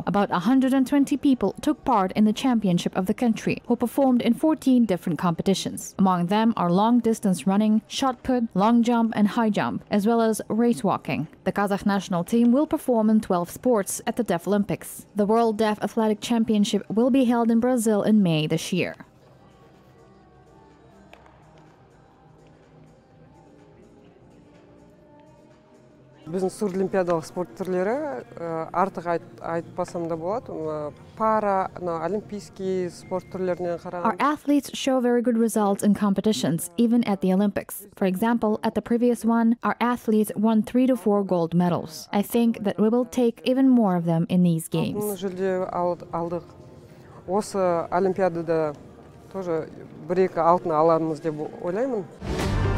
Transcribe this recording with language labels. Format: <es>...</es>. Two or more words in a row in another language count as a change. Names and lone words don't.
<en>About 120 people took part in the championship of the country, who performed in 14 different competitions. Among them are long-distance running, shot put, long jump and high jump, as well as race walking. The Kazakh national team will perform in 12 sports at the Deaflympics. The World Deaf Athletic Championship will be held in Brazil in May this year.</en> <kk>Біздің суролимпиадалық спорт түрлері артық айтпасам да болады. Пара, олимпийский спорт түрлерінен қарағанда.</kk> <en>Our athletes show very good results in competitions, even at the Olympics. For example, at the previous one, our athletes won 3 to 4 gold medals. I think that we will take even more of them in these games.</en> <kk>Жүлде алдық. Осы олимпиадада тоже бір-екі алтын аламыз деп ойлаймын.</kk>